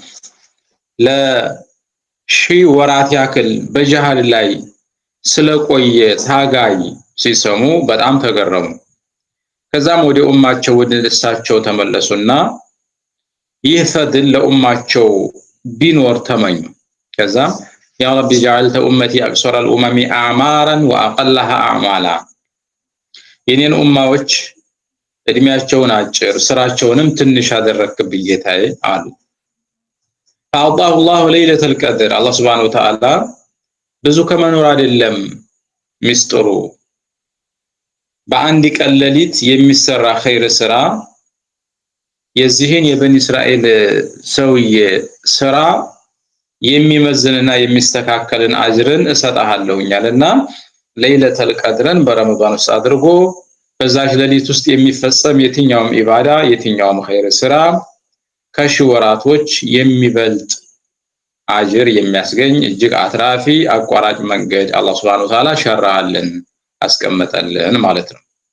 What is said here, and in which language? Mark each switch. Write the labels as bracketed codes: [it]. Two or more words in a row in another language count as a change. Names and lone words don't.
[am] ለሺህ ወራት ያክል በጀሃል ላይ ስለቆየ ታጋይ ሲሰሙ በጣም ተገረሙ። ከዛም ወደ ኡማቸው ወደ እሳቸው ተመለሱና ይህ ፈድል ለኡማቸው ቢኖር ተመኙ። ከዛም [ar] يا ربي جعلت أمتي أكثر الامم اعمارا واقلها اعمالا [am] የኔን ኡማዎች እድሜያቸውን አጭር ስራቸውንም ትንሽ አደረክብኝ ጌታዬ አሉ። [ar] فأعطاه الله ليلة القدر الله سبحانه وتعالى [am] ብዙ ከመኖር አይደለም ሚስጥሩ በአንድ ቀን ሌሊት የሚሰራ ኸይር ስራ የዚህን የበኒ እስራኤል ሰውዬ ስራ የሚመዝንና የሚስተካከልን አጅርን እሰጣለሁኛልና ሌሊቱል ቀድርን በረመዳን ውስጥ አድርጎ በዛች ሌሊት ውስጥ የሚፈጸም የትኛውም ኢባዳ የትኛውም ኸይር ስራ ከሺህ ወራቶች የሚበልጥ አጅር የሚያስገኝ እጅግ አትራፊ አቋራጭ መንገድ አላህ [ar] سبحانه وتعالى [am] ሸራልን አስቀመጠልን ማለት ነው።